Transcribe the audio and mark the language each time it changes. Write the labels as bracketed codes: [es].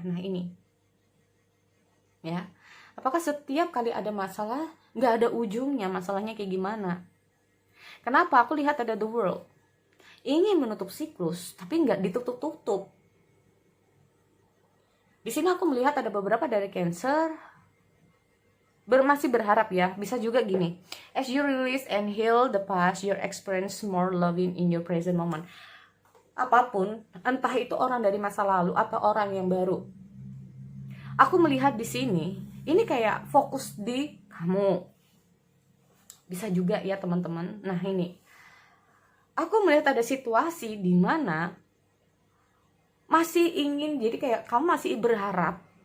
[id] Nah ini, ya. Apakah setiap kali ada masalah nggak ada ujungnya? Masalahnya kayak gimana? Kenapa? Aku lihat ada The World. Ingin menutup siklus, tapi nggak ditutup-tutup. Di sini aku melihat ada beberapa dari Cancer masih berharap ya. Bisa juga gini, [en] as you release and heal the past, you experience more loving in your present moment. [id] Apapun, entah itu orang dari masa lalu atau orang yang baru, aku melihat di sini ini kayak fokus di kamu. Bisa juga ya teman-teman. Nah ini, aku melihat ada situasi di mana masih ingin, jadi kayak kamu masih berharap